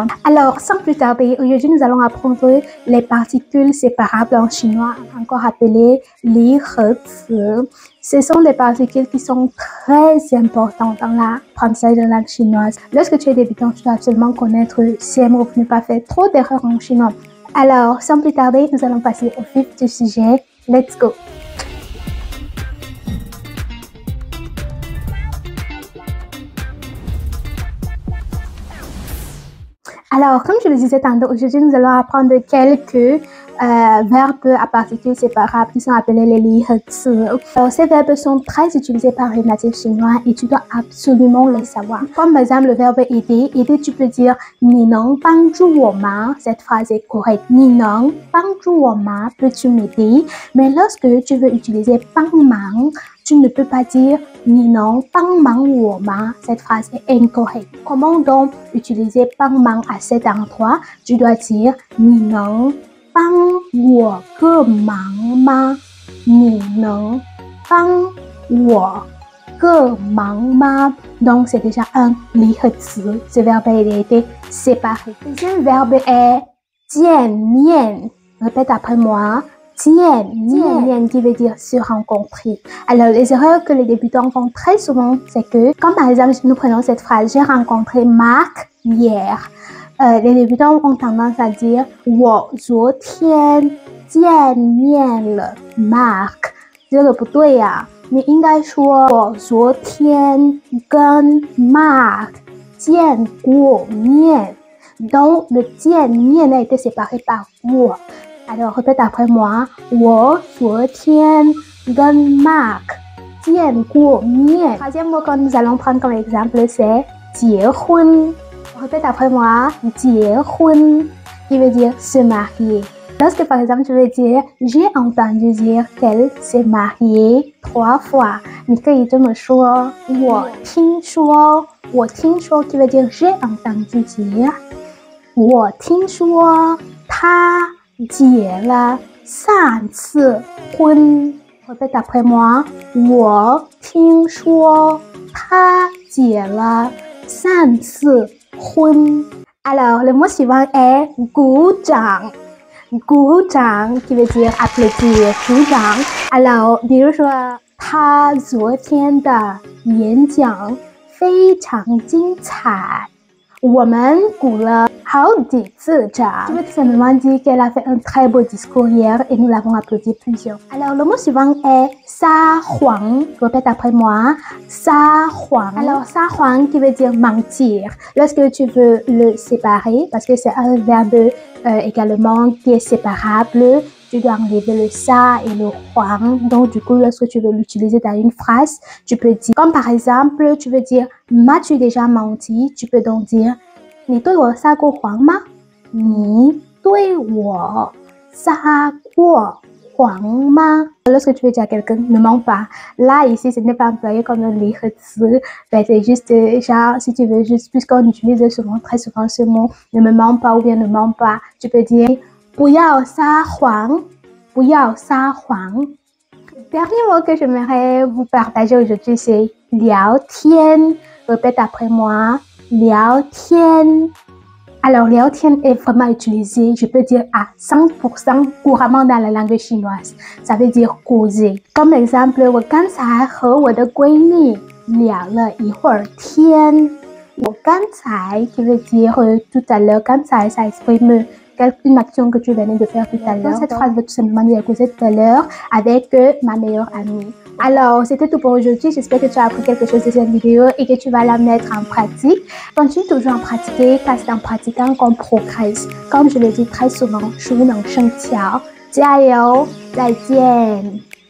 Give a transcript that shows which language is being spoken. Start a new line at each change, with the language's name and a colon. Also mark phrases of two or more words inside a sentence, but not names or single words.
French: Alors, sans plus tarder, aujourd'hui nous allons apprendre les particules séparables en chinois, encore appelées
Chinese: 离合词.
French: Ce sont des particules qui sont très importantes dans l'apprentissage de la langue chinoise. Lorsque tu es débutant, tu dois absolument connaître ces mots pour ne pas faire trop d'erreurs en chinois. Alors, sans plus tarder, nous allons passer au vif du sujet.
English: Let's go!
French: Alors, comme je le disais tantôt, aujourd'hui, nous allons apprendre quelques verbes à particules séparables qui sont appelés les
Chinese: 离合词.
French: Alors, ces verbes sont très utilisés par les natifs chinois et tu dois absolument les savoir. Comme par exemple le verbe aider. Aider, tu peux dire
Chinese: 你能帮助我吗.
French: Cette phrase est correcte.
Chinese: 你能帮助我吗.
French: Peux-tu m'aider? Mais lorsque tu veux utiliser
Chinese: 帮忙,
French: tu ne peux pas dire
Chinese: 你能帮忙我吗.
French: Cette phrase est incorrecte. Comment donc utiliser
Chinese: 帮忙
French: à cet endroit? Tu dois dire
Chinese: 你能帮我个忙吗. 你能帮我个忙吗.
French: Donc c'est déjà un
Chinese: 离合词.
French: Ce verbe a été séparé. Le deuxième verbe est
Chinese: 见面.
French: Répète après moi.
Chinese: 见面
French: qui veut dire se rencontrer. Alors, les erreurs que les débutants font très souvent, c'est que, comme par exemple, si nous prenons cette phrase, j'ai rencontré Marc hier. Les débutants ont tendance à dire,
Chinese: 我昨天见面了 Marc. 这个不对呀，你应该说，我昨天跟 Marc 见过面。
French: Donc, le 见面 a été séparé par 我。Alors, répète après moi.
Chinese: 我昨天跟 Marc 见过面。
French: Troisième mot que nous allons prendre comme exemple, c'est 结婚. Répète après moi. 结婚 qui veut dire se marier. Lorsque par exemple tu veux dire j'ai entendu dire qu'elle s'est mariée 3 fois.
Chinese: 你可以这么说我听说
French: qui veut dire j'ai entendu dire.
Chinese: 我听说她结了3次婚。Répète après moi. 我听说她结了3次婚。
French: Alors, le mot suivant est
Chinese: 鼓掌。
French: 鼓掌 qui veut dire applaudir.
Chinese: 鼓掌。Alors, 比如说他昨天的演讲非常精彩。我们鼓了好几次掌。
French: Je veux tout simplement dire qu'elle a fait un très beau discours hier et nous l'avons applaudi plusieurs. Alors, le mot suivant est 撒谎. Répète après moi. 撒谎. Alors, 撒谎 qui veut dire mentir. Lorsque tu veux le séparer, parce que c'est un verbe également qui est séparable, tu dois enlever le ça et le huang. Donc, du coup, lorsque tu veux l'utiliser dans une phrase, tu peux dire, comme par exemple, tu veux dire, m'as-tu déjà menti? Tu peux donc dire,
Chinese: 你对我撒过谎吗？你对我撒过谎吗？
French: Lorsque tu veux dire à quelqu'un, ne mens pas. Là, ici, ce n'est pas employé comme un
Chinese: 离合词.
French: C'est juste, genre, si tu veux juste, puisqu'on utilise souvent, très souvent ce mot, ne me mens pas ou bien ne mens pas, tu peux dire,
Chinese: 不要撒谎，不要撒谎。
French: Dernier mot que j'aimerais vous partager aujourd'hui, c'est 聊天. Répète après moi. 聊天. Alors, Liao Tian est vraiment utilisé, je peux dire, à 100% couramment dans la langue chinoise. Ça veut dire causer. Comme exemple,
Chinese: 我刚才和我的闺蜜聊了一会儿天。我刚才
French: qui veut dire tout à l'heure. 刚才, ça exprime une action que tu venais de faire tout à l'heure. Cette phrase veut tout simplement dire causer tout à l'heure avec ma meilleure amie. Alors, c'était tout pour aujourd'hui. J'espère que tu as appris quelque chose de cette vidéo et que tu vas la mettre en pratique. Continue toujours à pratiquer, car c'est en pratiquant qu'on progresse. Comme je le dis très souvent,
Chinese: 熟能生巧，加油，再见。